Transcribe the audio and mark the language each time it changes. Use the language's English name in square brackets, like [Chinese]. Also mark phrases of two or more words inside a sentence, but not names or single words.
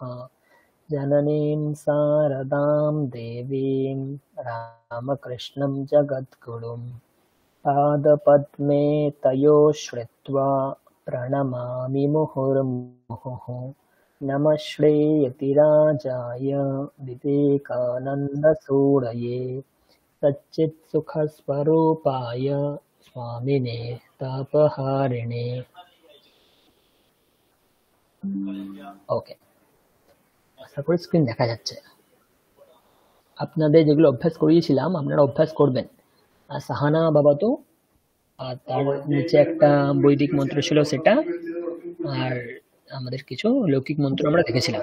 [Sanskrit] जननीं शारदां देवीं रामकृष्णं जगद्गुरुं पादपद्मे तयोः श्रित्वा प्रणमामि मुहुर्मुहुः। नमः श्रेयतिराजाय विवेकानन्दसूरये सच्चित्सुखस्वरूपाय स्वामिने तापहारिणे। [Bangla] ওকে, আশা করি স্ক্রিন দেখা যাচ্ছে। আপনাদের যেগুলো অভ্যাস করিয়েছিলাম আপনারা অভ্যাস করবেন। আর সাহানা বাবা তো, আর তার নিচে একটা বৈদিক মন্ত্র ছিল সেটা, আর আমাদের কিছু লৌকিক মন্ত্র আমরা দেখেছিলাম।